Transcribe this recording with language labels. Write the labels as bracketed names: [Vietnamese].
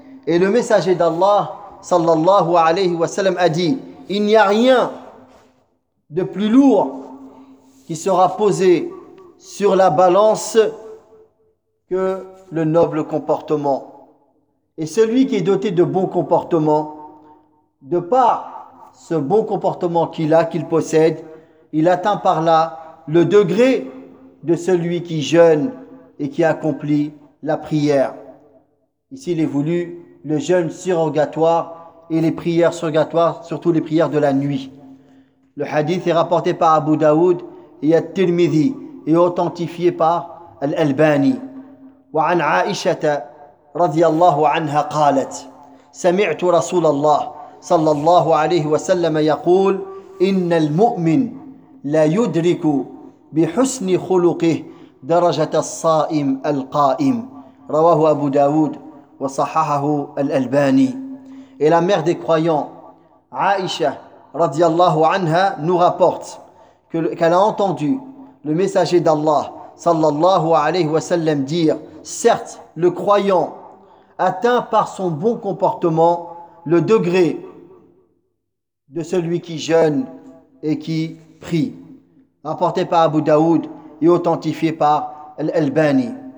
[French] Et le messager d'Allah [Arabic] sallallahu alayhi wa sallam [French] a dit: il n'y a rien de plus lourd qui sera posé sur la balance que le noble comportement, et celui qui est doté de bon comportement, de par ce bon comportement qu'il a, qu'il possède, il atteint par là le degré de celui qui jeûne et qui accomplit la prière. Ici, il est voulu le jeûne surrogatoire et les prières surrogatoires, surtout les prières de la nuit. Le hadith est rapporté par Abu Daoud et At-Tirmidhi et authentifié par Al-Albani. [Arabic] Wa an Aishata radiyallahu anha qalat: sami'tu Rasulallah صلى الله عليه وسلم يقول: إن المؤمن لا يدرك بحسن خلقه درجة الصائم القائم رواه أبو داود وصححه الألباني. [French] Et la mère des croyants, Aïcha [Arabic] رضي الله عنها, [French] nous rapporte qu'elle a entendu le messager d'Allah [Arabic] صلى الله عليه وسلم [French] dire: certes, le croyant atteint par son bon comportement le degré de celui qui jeûne et qui prie, rapporté par Abu Daoud et authentifié par Al-Albani.